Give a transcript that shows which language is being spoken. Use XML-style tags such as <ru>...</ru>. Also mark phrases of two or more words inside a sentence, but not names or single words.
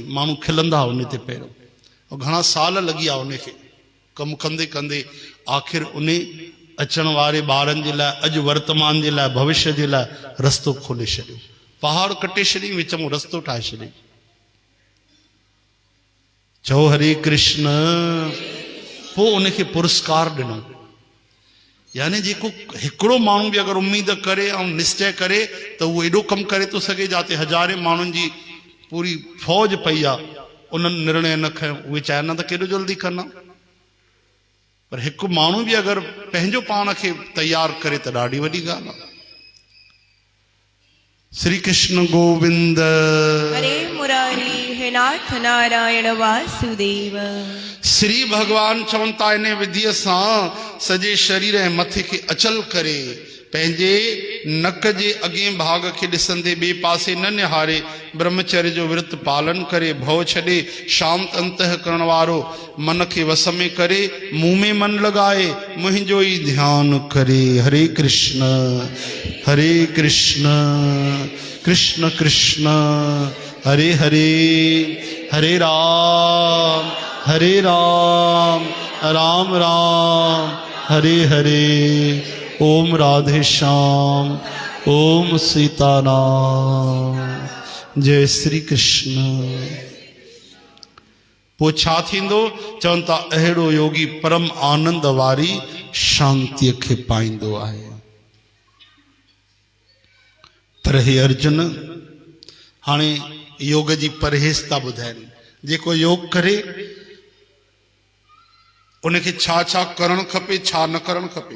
<sd>माण्हू खिलंदा उन ते पहिरियों, ऐं घणा साल लॻी विया उनखे कमु कंदे कंदे। आख़िर उन अचण वारे ॿारनि जे लाइ, अॼु वर्तमान जे लाइ, भविष्य जे लाइ रस्तो खोले छॾियो। पहाड़ कटे छॾी, विच में रस्तो ठाहे छॾी। चओ हरे कृष्ण। पोइ उनखे पुरस्कार ॾिनो। यानी जेको हिकिड़ो माण्हू बि अगरि उम्मीद करे ऐं निश्चय करे त उहो एॾो कमु करे थो सघे, जाते हज़ारे माण्हुनि जी पूरी फौज पई आहे, उन्हनि निर्णय न खयो। उहे चाहिनि त केॾो जल्दी कंदा, पर हिकु माण्हू बि अगरि पंहिंजो पाण खे तैयार करे त ॾाढी वॾी ॻाल्हि आहे। श्री कृष्ण गोविंद हरे मुरारी, हे नाथ नारायण वासुदेव। श्री भगवान चवनि था इन विधीअ सां सॼे शरीर ऐं मथे खे अचल करे, पंहिंजे नक जे अॻे भाग खे ॾिसंदे ॿिए पासे न निहारे, ब्रह्मचर्य जो विर्त पालन करे, भव छॾे, शांत अंतः करण वारो मन खे वस में करे, मुंह में मन लॻाए, मुंहिंजो ई ध्यानु करे। हरे कृष्ण हरे कृष्ण कृष्ण कृष्ण हरे हरे, हरे राम राम राम हरे हरे। ओम राधे श्याम, ओम सीताराम। जय श्री कृष्ण। पोइ छा थींदो? चवनि था अहिड़ो योगी परम आनंद वारी शांतीअ खे पाईंदो आहे। पर हे अर्जुन, हाणे योग जी परहेज़ था ॿुधाइनि। जेको योग करे उनखे छा छा करणु खपे, छा न करणु खपे।</sd>